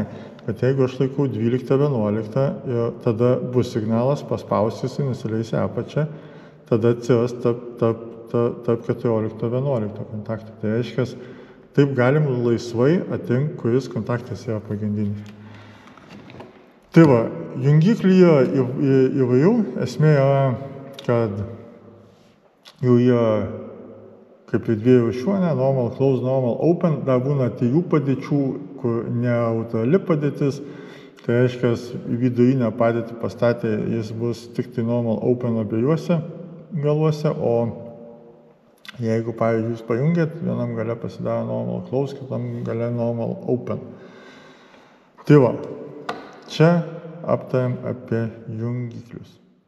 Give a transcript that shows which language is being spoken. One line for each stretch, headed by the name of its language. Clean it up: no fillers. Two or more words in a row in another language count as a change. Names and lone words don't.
Lithuanian: Bet jeigu aš laikau 12-11, tada bus signalas, paspausis, nusileis į apačią, tada atsiras tarp 14-11 kontaktų. Tai reiškia, taip galim laisvai atrinkti, kuris kontaktas yra pagrindinis. Tai va, jungiklių yra įvairių, esmė yra, kad jų yra kaip ir dviejų rūšių,
English: normal close, normal open,
Lithuanian: dar būna trijų padėčių, kur neutrali padėtis, tai reiškia, vidurinę padėtį pastatė, jis bus tik tai
English: normal open
Lithuanian: abiejuose galuose, o jeigu, pavyzdžiui, jūs pajungėt, vienam gale pasidaro
English: normal close,
Lithuanian: kitam gale
English: normal open.
Lithuanian: Tai va. Čia aptariam apie jungiklius.